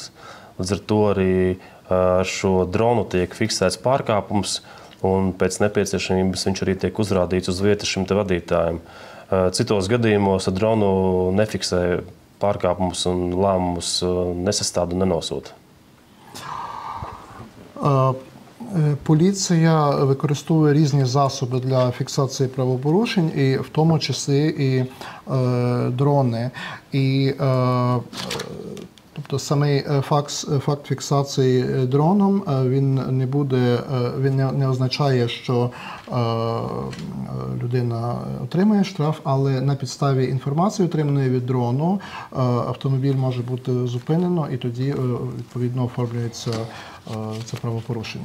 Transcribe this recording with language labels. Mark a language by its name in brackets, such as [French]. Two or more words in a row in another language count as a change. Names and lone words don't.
[Latvian] Līdz ar to arī ar šo dronu tiek fiksēts pārkāpums, un pēc nepieciešamības viņš arī tiek uzrādīts uz vietas šim te vadītājam. Citos gadījumos ar dronu nefiksē pārkāpumus un lēmumus nesastāda un nenosūta. [Ukrainian] Поліція використовує різні засоби для фіксації правопорушень, і в тому числі і дрони. Тобто самий факт фіксації дроном він не означає, що людина отримає штраф, але на підставі інформації, отриманої від дрону, автомобіль може бути зупинено і тоді відповідно оформлюється це правопорушення.